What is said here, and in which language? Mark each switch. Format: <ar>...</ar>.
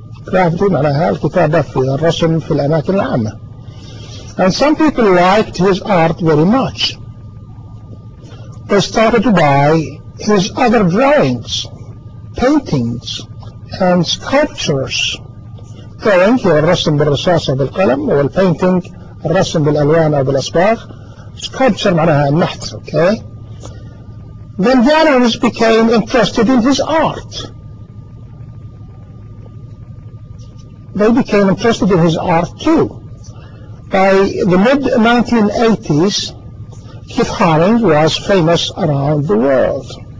<ar>Gravity معناها الكتابة في الرسم في الأماكن العامة.</ar> <en>And some people liked his art very much. They started to buy his other drawings, paintings, and sculptures.</en> <ar>Drawing, هو الرسم بالرصاص أو بالقلم، والpainting، الرسم بالألوان أو بالأصباغ.</ar> <en>Sculpture</en> <ar>معناها النحت,</ar> <en>okay? Then galleries became interested in his art. They became interested in his art too. By the mid-1980s, Keith Haring was famous around the world.</en>